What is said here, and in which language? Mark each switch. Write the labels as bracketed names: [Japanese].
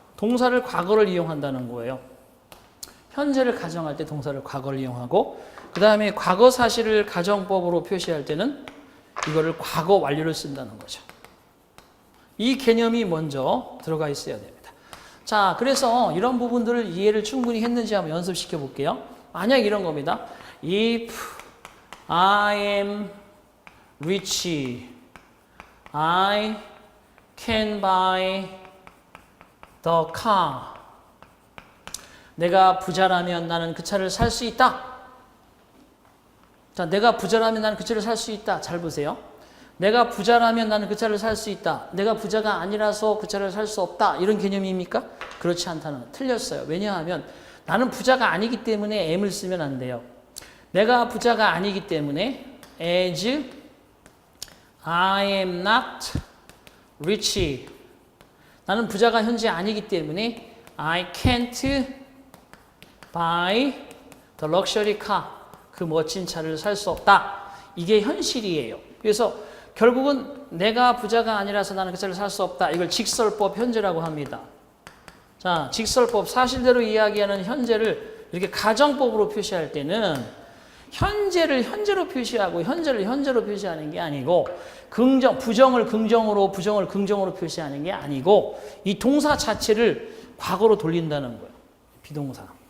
[Korean] 동사를 과거를 이용한다는 거예요. 현재를 가정할 때 동사를 과거를 이용하고, 그 다음에 과거 사실을 가정법으로 표시할 때는 이거를 과거 완료를 쓴다는 거죠. 이 개념이 먼저 들어가 있어야 됩니다. 자, 그래서 이런 부분들을 이해를 충분히 했는지 한번 연습시켜 볼게요. 만약 이런 겁니다. [English] If I am rich, I can buy the car. [Korean] 내가 부자라면 나는 그 차를 살 수 있다. 자, 내가 부자라면 나는 그 차를 살 수 있다. 잘 보세요. 내가 부자라면 나는 그 차를 살 수 있다. 내가 부자가 아니라서 그 차를 살 수 없다. 이런 개념입니까? 그렇지 않다는, 틀렸어요. 왜냐하면 나는 부자가 아니기 때문에 am을 쓰면 안 돼요. 내가 부자가 아니기 때문에 [English] as I am not rich. [Korean] 나는 부자가 현재 아니기 때문에 [English] I can't buy the luxury car. [Korean] 그 멋진 차를 살 수 없다. 이게 현실이에요. 그래서 결국은 내가 부자가 아니라서 나는 그 차를 살 수 없다. 이걸 직설법 현재라고 합니다. 자, 직설법, 사실대로 이야기하는 현재를 이렇게 가정법으로 표시할 때는 현재를 현재로 표시하고 현재를 현재로 표시하는 게 아니고, 부정을 긍정으로, 부정을 긍정으로 표시하는 게 아니고, 이 동사 자체를 과거로 돌린다는 거예요. 비동사.